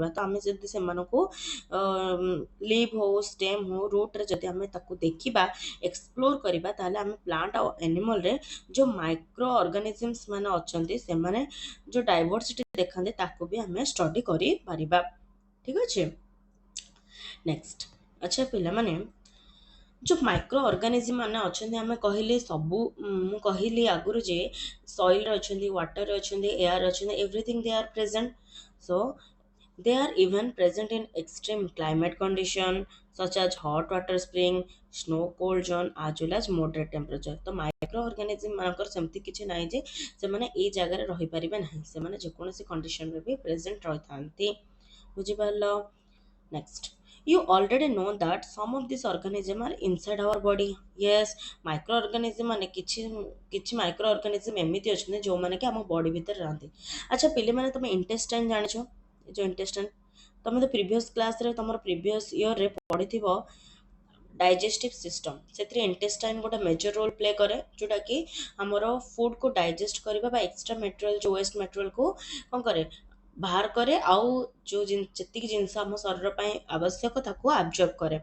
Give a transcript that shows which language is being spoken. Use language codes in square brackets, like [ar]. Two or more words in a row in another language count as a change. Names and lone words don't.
[or] ତ ଆମେ ଯଦି ସେମାନଙ୍କୁ ଲିଭ୍ ହଉ, ଷ୍ଟେମ୍ ହଉ, ରୁଟ୍ରେ ଯଦି ଆମେ ତାକୁ ଦେଖିବା, ଏକ୍ସପ୍ଲୋର କରିବା, ତାହେଲେ ଆମେ ପ୍ଲାଣ୍ଟ ଆଉ ଆନିମଲରେ ଯୋଉ [en] micro organisms [or] ମାନେ ଅଛନ୍ତି, ସେମାନେ ଯୋଉ ଡାଇଭର୍ସିଟି ଦେଖାନ୍ତି ତାକୁ ବି ଆମେ ଷ୍ଟଡି କରିପାରିବା। ଠିକ ଅଛି। ନେକ୍ସଟ, ଆଚ୍ଛା ପିଲାମାନେ ଯୋଉ [en] micro organism [or] ମାନେ ଅଛନ୍ତି, ଆମେ କହିଲେ ସବୁ ମୁଁ କହିଲି ଆଗରୁ ଯେ ସଏଲରେ ଅଛନ୍ତି, ୱାଟରରେ ଅଛନ୍ତି, ଏୟାର ଅଛନ୍ତି, [en] everything they are present. ସୋ they are even present in extreme climate condition such as hot water spring, snow cold zone as well as moderate temperature। [or] ତ [en] micro organism [or] ମାନଙ୍କର ସେମିତି କିଛି ନାହିଁ ଯେ ସେମାନେ ଏଇ ଜାଗାରେ ରହିପାରିବେ ନାହିଁ, ସେମାନେ ଯେକୌଣସି କଣ୍ଡିସନରେ ବି ପ୍ରେଜେଣ୍ଟ ରହିଥାନ୍ତି। ବୁଝିପାରିଲ? ନେକ୍ସଟ, [en] you already know that some of these organisms are inside our body। yes, micro organism [or] ମାନେ କିଛି କିଛି [en] micro organism [or] ଏମିତି ଅଛନ୍ତି ଯୋଉମାନେ କି ଆମ ବଡି ଭିତରେ ରହନ୍ତି। ଆଚ୍ଛା ପିଲାମାନେ ତମେ ଇଣ୍ଟେଷ୍ଟାଇନ ଜାଣିଛ? ଏ ଯୋଉ ଇଣ୍ଟେଷ୍ଟାଇନ ତମେ ତ [en] previous class [or] ତମର [en] previous year [or] ପଢିଥିବ [en] digestive system, [or] ସେଥିରେ ଇଣ୍ଟେଷ୍ଟାଇନ ଗୋଟେ [en] major role play [or] କରେ, ଯୋଉଟା କି ଆମର ଫୁଡକୁ ଡାଇଜେଷ୍ଟ କରିବା ବା [en] extra material [or] ଯୋଉ [en] waste material [or] କଣ କରେ, ବାହାର କରେ, ଆଉ ଯୋଉ ଯେତିକି ଜିନିଷ ଆମ ଶରୀର ପାଇଁ ଆବଶ୍ୟକ ତାକୁ ଆବଜର୍ବ କରେ।